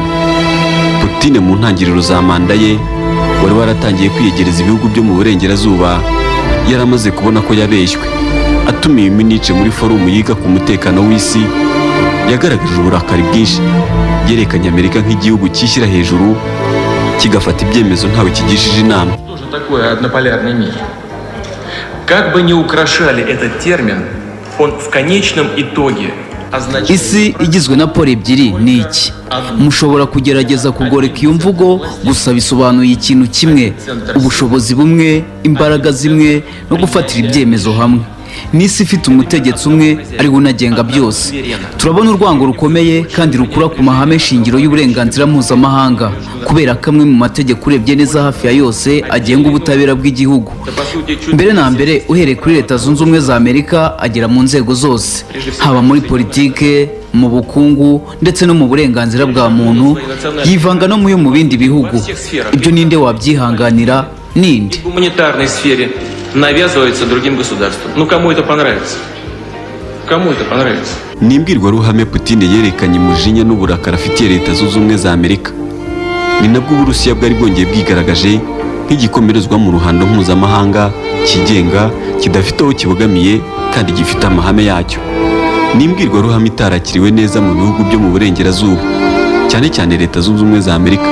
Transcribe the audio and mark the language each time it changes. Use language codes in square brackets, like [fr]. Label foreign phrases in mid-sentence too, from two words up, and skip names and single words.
[rw] Putin mu ntangiriro za manda ye wari waratangiye kwiyegereza ibihugu byo mu burengerazuba, yaramaze kubona ko yabeshywe. Atumiye Munich muri forumu yiga ku mutekano w'isi, yagaragaje uburakari bwinshi, yerekanye Amerika nk'igihugu cyishyira hejuru kigafata ibyemezo ntawe kigishije inama. [ru] Как бы ни украшали этот термин, он в конечном итоге [rw] isi igizwe na pole ebyiri ni iki? Mushobora kugerageza kugoreka iyo mvugo, gusa bisobanuye ikintu kimwe: ubushobozi bumwe, imbaraga zimwe no gufatira ibyemezo hamwe. N'isi ifite umutegetsi umwe ari we unagenga byose. Turabona urwango rukomeye kandi rukura ku mahame shingiro y'uburenganzira mpuzamahanga, kubera kamwe mu mategeko urebye neza hafi ya yose agenga ubutabera bw'igihugu. Mbere na mbere, uhereye kuri Leta Zunze Ubumwe za Amerika agera mu nzego zose, haba muri politike, mu bukungu ndetse no mu burenganzira bwa muntu, yivanga no mu bindi bihugu. Ibyo ninde wabyihanganira? Ninde? [ru] навязывается другим государствам. Ну кому это понравится? Кому это понравится? [rw] Ni imbwirwaruhame Putin yerekanye umujinya n'uburakari afitiye Leta Zunze Ubumwe za Amerika. Ni nabwo Uburusiya bwari bwongeye bwigaragaje nk'igikomerezwa mu ruhando mpuzamahanga, kigenga, kidafite aho kibogamiye kandi gifite amahame yacyo. Ni imbwirwaruhame itarakiriwe neza mu bihugu byo mu burengerazuba, cyane cyane Leta Zunze Ubumwe za Amerika.